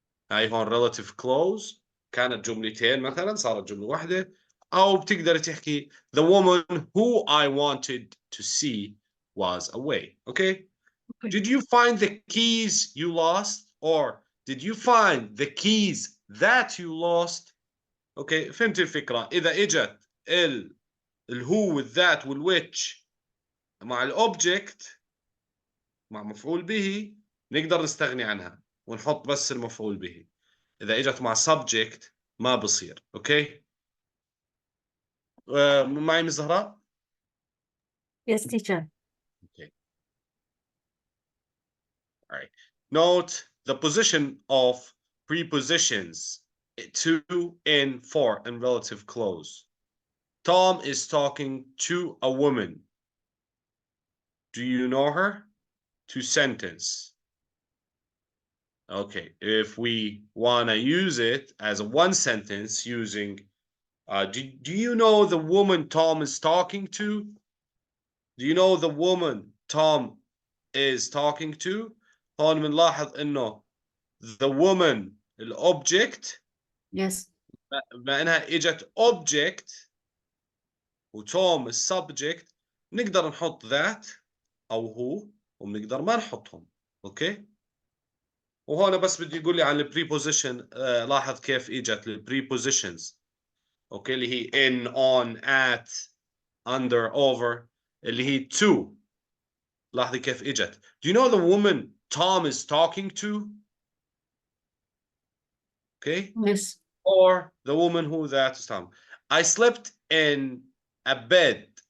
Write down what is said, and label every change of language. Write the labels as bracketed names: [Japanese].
[Arabic] هاي هون relative clause كانت جملتين مثلا صارت جملة واحدة، أو بتقدر تحكي [English] the woman who I wanted to see was away. Okay. Okay. Did you find the keys you lost, or did you find the keys that you lost? [Arabic] Okay. فهمت الفكرة. إذا إجت الهو والذات والwhich مع الأوبجكت مع مفعول به نقدر نستغني عنها ونحط بس المفعول به. إذا إجت مع subject ما بصير. أوكي. معي من زهراء؟ [English] Yes teacher. Okay. All right. Note the position of prepositions to, in, for, and relative clause. Tom is talking to a woman. Do you know her? To sentence. Okay, if we want to use it as a one sentence using, do you know the woman Tom is talking to? Do you know the woman Tom is talking to? [Arabic] هون بنلاحظ إنه [English] the woman [Arabic] الأوبجكت [English] Yes. [Arabic] بما إنها إجت object وتوم السبجكت نقدر نحط that أو هو وبنقدر ما نحطهم. أوكي. وهون بس بدي يقول لي عن البريبوزيشن. لاحظ كيف اجت البريبوزيشنز. اوكي اللي هي [English] in, on, at, under, over، [Arabic] اللي هي [English] to. [Arabic] لاحظي كيف اجت. [English] Do you know the woman Tom is talking to? Okay. Yes. Or the woman who that is Tom. I slept in a bed.